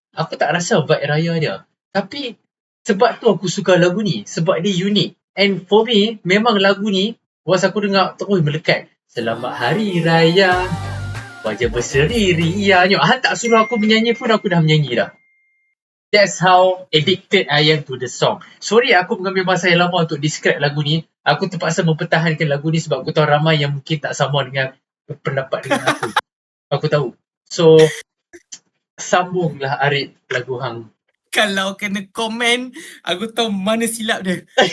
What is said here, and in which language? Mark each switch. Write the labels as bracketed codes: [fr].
[ms] Aku tak rasa vibe raya dia. Tapi, sebab tu aku suka lagu ni. Sebab dia unik. [en] And for me, [ms] memang lagu ni, [en] once [ms] aku dengar, terus melekat. Selamat Hari Raya, wajah berseri rianya. Tak suruh aku menyanyi pun aku dah menyanyi dah. [en] That's how addicted I am to the song. [ms] Sorry aku mengambil masa yang lama untuk describe lagu ni. Aku terpaksa mempertahankan lagu ni sebab aku tahu ramai yang mungkin tak sama dengan pendapat dengan aku. Aku tahu. So, sambunglah Arif lagu hang. Kalau kena komen, aku tahu mana silap dia.